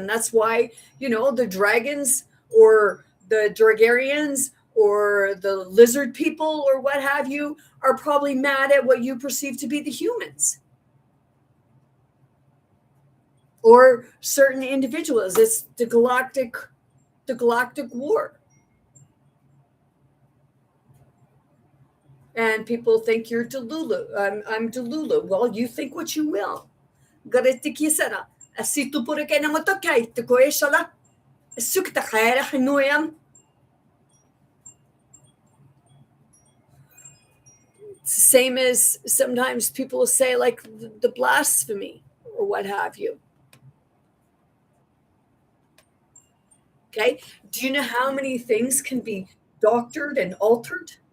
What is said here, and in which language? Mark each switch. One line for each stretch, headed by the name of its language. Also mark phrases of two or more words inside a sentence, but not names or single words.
English: That's why, the dragons or the Dragarians or the lizard people or what have you are probably mad at what you perceive to be the humans or certain individuals. It's the galactic war. And people think you're Delulu. I'm Delulu. Well, you think what you will. Si tu por que na motokai te ko eshala sukta khaira khnuam. It's the same as sometimes people say like the blasphemy or what have you. Okay. Do you know how many things can be doctored and altered?